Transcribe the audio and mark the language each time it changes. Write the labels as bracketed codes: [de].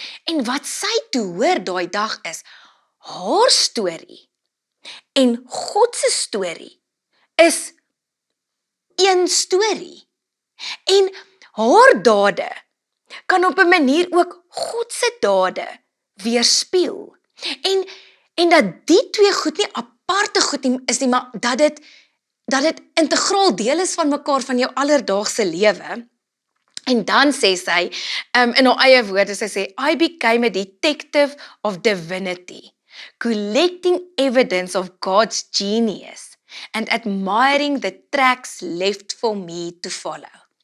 [af] En wat sy toe hoor daai dag is, haar storie en God se storie is een storie. En haar dade kan op 'n manier ook God se dade weerspieël. En dat die twee goed nie aparte goed nie is nie, maar dat dit integraal deel is van mekaar, van jou alledaagse lewe. En dan sê sy, in haar eie woorde, sy sê, [en] I became a detective of divinity, collecting evidence of God's genius and admiring the tracks left for me to follow.